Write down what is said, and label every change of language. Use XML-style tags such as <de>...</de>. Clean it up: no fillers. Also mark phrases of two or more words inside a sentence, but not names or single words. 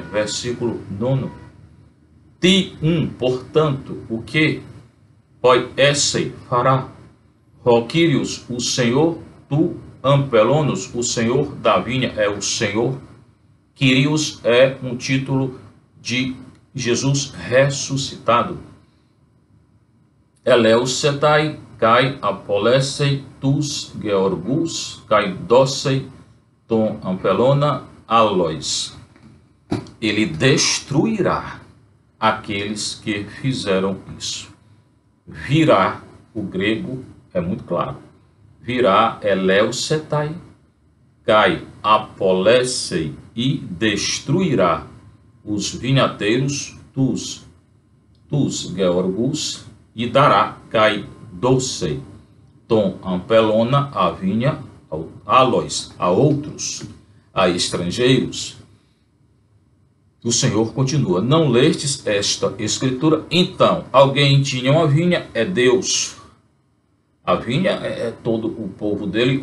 <pt>Versículo 9. Portanto, o que? Poi esse fará. Roquírios, o Senhor,</pt> <el>τοῦ ἀμπελῶνος,</el> <pt>o Senhor da vinha é o Senhor. Quírios é um título de Jesus ressuscitado.</pt> <el>ἐλεύσεται, καὶ ἀπολέσει, τοὺς γεωργούς, καὶ δώσει, τὸν ἀμπελῶνα, ἄλλοις.</el> <pt>Ele destruirá aqueles que fizeram isso. Virá, o grego é muito claro, virá</pt> <el>ἐλεύσεται, καὶ ἀπολέσει,</el> <pt>e destruirá os vinhateiros,</pt> <el>τοὺς γεωργούς,</el> <pt>e dará</pt> <el>καὶ δώσει, τὸν ἀμπελῶνα,</el> <pt>a vinha, alois, a outros, a estrangeiros. O Senhor continua, não lestes esta escritura? Então, alguém tinha uma vinha, é Deus. A vinha é todo o povo dele.</pt>